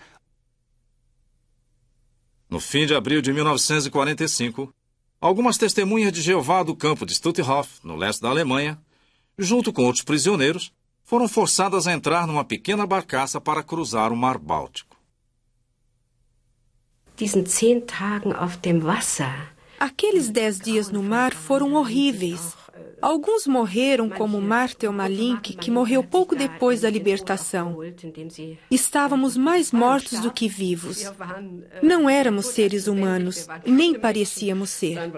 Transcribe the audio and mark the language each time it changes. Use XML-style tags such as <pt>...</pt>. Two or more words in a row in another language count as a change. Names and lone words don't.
<pt>No fim de abril de 1945, algumas testemunhas de Jeová do campo de Stutthof, no leste da Alemanha, junto com outros prisioneiros, foram forçadas a entrar numa pequena barcaça para cruzar o Mar Báltico.</pt> <de>Diesen 10 Tagen auf dem Wasser.</de> <pt>Aqueles 10 dias no mar foram horríveis. Alguns morreram, como Martel Malink, que morreu pouco depois da libertação. Estávamos mais mortos do que vivos. Não éramos seres humanos, nem parecíamos ser.</pt>